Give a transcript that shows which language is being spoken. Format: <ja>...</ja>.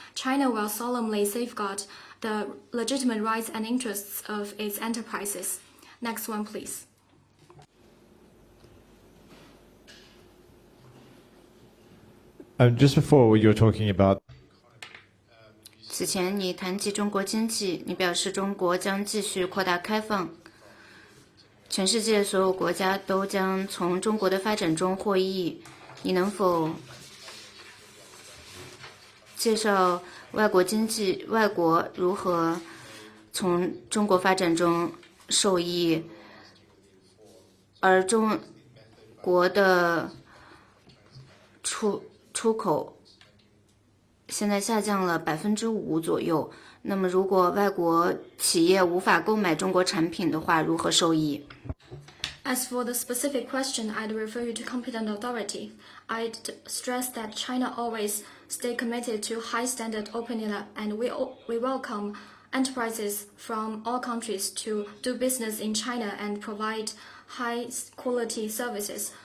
<en>China will solemnly safeguard the legitimate rights and interests of its enterprises. Next one, please. Just before you were talking about</en> <zh>此前你谈及中国经济，你表示中国将继续扩大开放，全世界所有国家都将从中国的发展中获益。你能否介绍外国经济、外国如何从中国发展中受益，而中国的出口现在下降了5%左右。那么，如果外国企业无法购买中国产品的话，如何受益？</zh> <en>As for the specific question, I'd refer you to competent authority. I'd stress that China always stay committed to high standard opening up, and we welcome enterprises from all countries to do business in China and provide high quality services.</en>